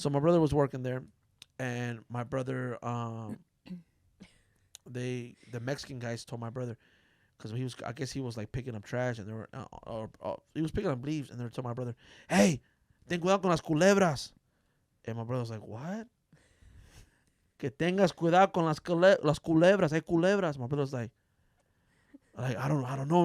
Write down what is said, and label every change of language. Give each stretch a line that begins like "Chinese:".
English: So my brother was working there, and my brother, the Mexican guys told my brother, because I guess he was like picking up trash, and they were, he was picking up leaves, and they were telling my brother, hey, ten cuidado con las culebras. And my brother was like, what?
Spanish: Que tengas cuidado con las culebras. Hay culebras.
English: My brother was like, I don't know.